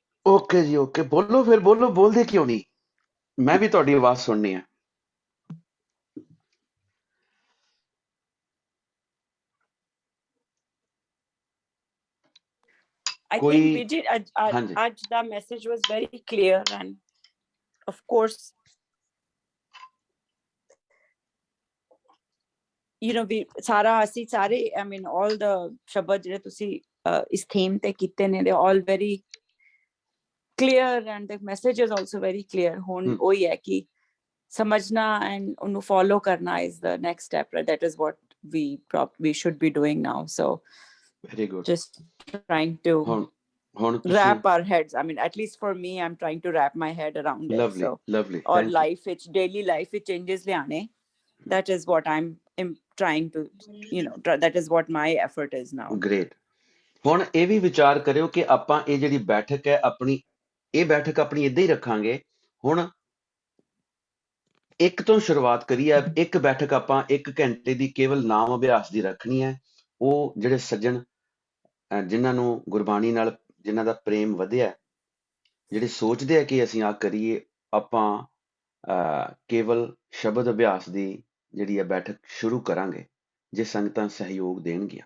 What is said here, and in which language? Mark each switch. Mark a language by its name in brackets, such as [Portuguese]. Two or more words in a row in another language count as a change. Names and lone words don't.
[Punjabi] ਓਕੇ ਜੀ, ਓਕੇ, ਬੋਲੋ ਫਿਰ, ਬੋਲੋ, ਬੋਲਦੇ ਕਿਉਂ ਨਹੀਂ? ਮੈਂ ਵੀ ਤੁਹਾਡੀ ਆਵਾਜ਼ ਸੁਣਨੀ ਹੈ। [English] I [Punjabi] ਕੋਈ, think ਵੀਰ ਜੀ ਹਾਂਜੀ, ਅੱਜ ਦਾ [English] message was very clear and of course [Punjabi] ਵੀ ਸਾਰਾ ਅਸੀਂ ਸਾਰੇ [English] I mean all the ਸ਼ਬਦ [Punjabi] ਜਿਹੜੇ ਤੁਸੀਂ ਇਸ ਥੀਮ ਤੇ ਕੀਤੇ ਨੇ [English] they all very clear and the message is also very clear। [Punjabi] ਹੁਣ ਉਹੀ ਹੈ ਕਿ ਸਮਝਣਾ and ਉਹਨੂੰ follow ਕਰਨਾ [English] is the next step, right? That is what we should be doing now, so very good. just trying to [Punjabi] ਹੁਣ ਤੁਸੀਂ [English] wrap our heads, I mean at least for me I'm trying to wrap my head around it, ਲਵਲੀ, so ਲਵਲੀ, or thank you. [Punjabi] life ਵਿੱਚ [English] daily life [Punjabi] ਵਿੱਚ changes ਲਿਆਣੇ, [English] that is what I'm trying to that is what my effort is now। ਗ੍ਰੇਟ। [Punjabi] ਹੁਣ ਇਹ ਵੀ ਵਿਚਾਰ ਕਰਿਓ ਕਿ ਆਪਾਂ ਇਹ ਜਿਹੜੀ ਬੈਠਕ ਹੈ ਆਪਣੀ, ਇਹ ਬੈਠਕ ਆਪਣੀ ਏਦਾਂ ਹੀ ਰੱਖਾਂਗੇ। ਹੁਣ ਇੱਕ ਤੋਂ ਸ਼ੁਰੂਆਤ ਕਰੀਏ। ਇੱਕ ਬੈਠਕ ਆਪਾਂ 1 ਘੰਟੇ ਦੀ ਕੇਵਲ ਨਾਮ ਅਭਿਆਸ ਦੀ ਰੱਖਣੀ ਹੈ। ਉਹ ਜਿਹੜੇ ਸੱਜਣ ਜਿਨ੍ਹਾਂ ਨੂੰ ਗੁਰਬਾਣੀ ਨਾਲ ਜਿਨ੍ਹਾਂ ਦਾ ਪ੍ਰੇਮ ਵਧਿਆ, ਜਿਹੜੇ ਸੋਚਦੇ ਆ ਕਿ ਅਸੀਂ ਆਹ ਕਰੀਏ, ਆਪਾਂ ਕੇਵਲ ਸ਼ਬਦ ਅਭਿਆਸ ਦੀ ਜਿਹੜੀ ਹੈ ਬੈਠਕ ਸ਼ੁਰੂ ਕਰਾਂਗੇ ਜੇ ਸੰਗਤਾਂ ਸਹਿਯੋਗ ਦੇਣਗੀਆਂ।